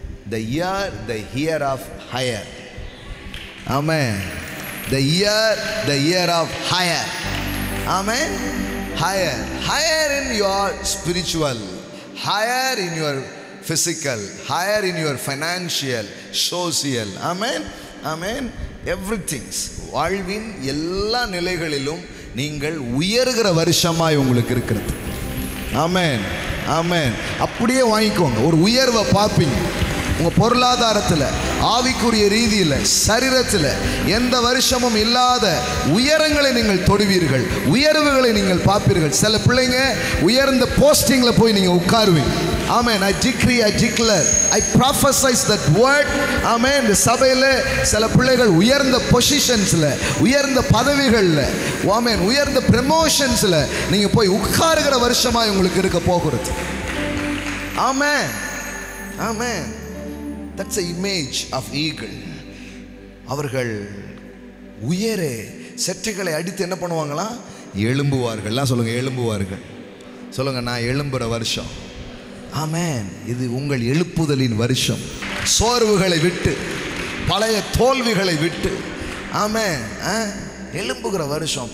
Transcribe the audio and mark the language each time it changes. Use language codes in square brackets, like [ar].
[en] The year of higher. Amen. The year of higher. Amen. Higher in your spiritual, higher in your physical, higher in your financial, social. Amen. Amen. Everything. [ta] வாழ்வின் எல்லா நிலைகளிலும் நீங்கள் உயர்கிற வருஷமாய் உங்களுக்கு இருக்கிறது. ஆமென், ஆமென். அப்படியே வாங்கிக்கோங்க. ஒரு உயர்வை பார்ப்பீங்க உங்கள் பொருளாதாரத்தில், ஆவிக்குரிய ரீதியில், சரீரத்தில் எந்த வருஷமும் இல்லாத உயரங்களை நீங்கள் தொடுவீர்கள், உயர்வுகளை நீங்கள் பார்ப்பீர்கள். சில பிள்ளைங்க உயர்ந்த போஸ்டிங்கில் போய் நீங்கள் உட்காருவீங்க. [en] Amen. I decree, I declare, I prophesize that word. Amen. [ta] இந்த சபையில் சில பிள்ளைகள் உயர்ந்த பொசிஷன்ஸில், உயர்ந்த பதவிகளில், ஆமென், உயர்ந்த ப்ரமோஷன்ஸில் நீங்கள் போய் உட்காருகிற வருஷமாக உங்களுக்கு இருக்க போகிறது. [en] Amen. Amen. That's the image of eagle. [ta] அவர்கள் உயரே செட்டைகளை அடித்து என்ன பண்ணுவாங்களா? எழும்புவார்கள். எல்லாம் சொல்லுங்க, எழும்புவார்கள். சொல்லுங்க, நான் எழும்புற வருஷம். ஆமென். இது உங்கள் எழுப்புதலின் வருஷம். சோர்வுகளை விட்டு, பழைய தோல்விகளை விட்டு, ஆமென், எழும்புகிற வருஷம்.